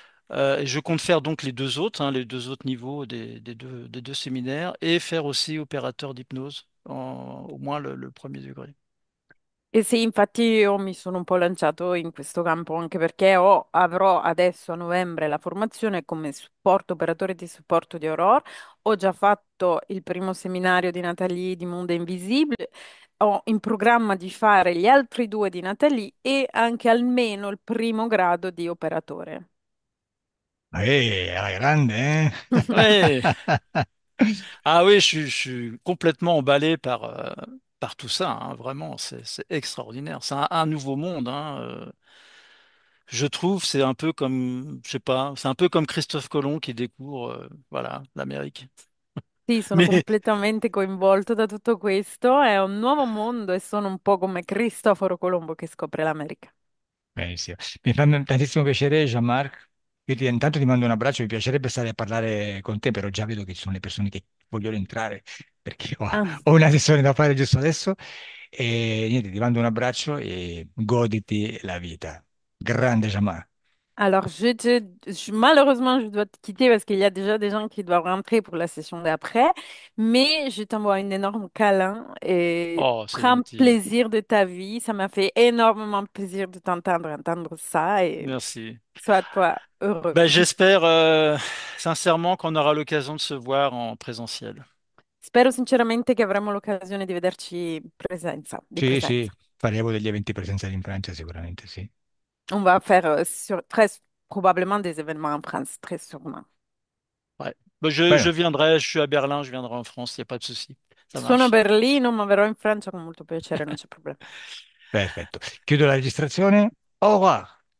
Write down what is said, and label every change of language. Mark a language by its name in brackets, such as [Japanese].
[French] Et je compte faire donc les deux autres, hein, les deux autres niveaux des deux séminaires, et faire aussi opérateur d'hypnose, au moins le premier degré. [Italian] E sì, infatti io mi sono un po' lanciato in questo campo anche perché avrò adesso a novembre la formazione come supporto operatore di supporto di Aurora. Ho già fatto il primo seminario di Nathalie di Mondo Invisibile. Ho in programma di fare gli altri due di Nathalie e anche almeno il primo grado di operatore. Alla grande, eh? [French] Ouais. Ah oui, je suis complètement emballé par tout ça, hein, vraiment, c'est extraordinaire. C'est un nouveau monde, hein, je trouve, c'est un peu comme, je sais pas, c'est un peu comme Christophe Colomb qui découvre, voilà, l'Amérique. [Italian] Sì, sono [French] Mais [Italian] completamente coinvolto da tutto questo. È un nuovo mondo e sono un po' come Cristoforo Colombo che scopre l'America. Benissimo. Mi fa tantissimo piacere, Jean-Marc. Intanto ti mando un abbraccio, mi piacerebbe stare a parlare con te, però già vedo che ci sono le persone che vogliono entrare perché Ah. ho una sessione da fare giusto adesso. E niente, ti mando un abbraccio e goditi la vita. Grande Jean-Marc. [French] Alors, malheureusement, je dois te quitter parce qu'il y a déjà des gens qui doivent rentrer pour la session d'après, mais je t'envoie un énorme câlin et oh, c'est prends gentil. plaisir de ta vie. Ça m'a fait énormément plaisir de t'entendre entendre ça et Merci. sois toi heureux. Ben, j'espère sincèrement qu'on aura l'occasion de se voir en présentiel. [Italian] Spero sinceramente che avremo l'occasione di vederci di Sì, sì, presenza. faremo degli eventi presenziali in Francia sicuramente, sì. [French] On va faire très probablement des événements en France, très sûrement. Ouais. Ben, je [Spanish] Bueno, [French] viendrai, je suis à Berlin, je viendrai en France, il n'y a pas de souci. Ça [Italian] Sono a [French] marche. [Italian] Berlino, ma verrò in Francia con molto piacere, non c'è problema. perfetto. Chiudo la registrazione. [French] Au revoir.